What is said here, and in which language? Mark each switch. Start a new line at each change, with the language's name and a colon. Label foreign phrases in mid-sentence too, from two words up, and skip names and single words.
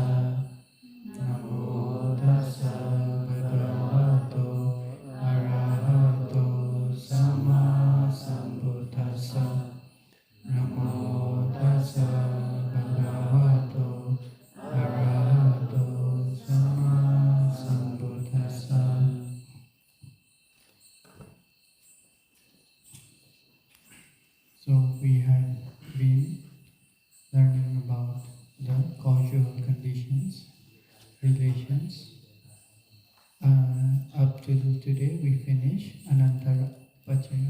Pali: Namo tassa bhagavato arahato sama sambuddhassa. Namo tassa bhagavato arahato sama sambuddhassa.
English: So we have been learning about the causal conditions, relations. Up to today we finished
Pali: Anantara Pachaya.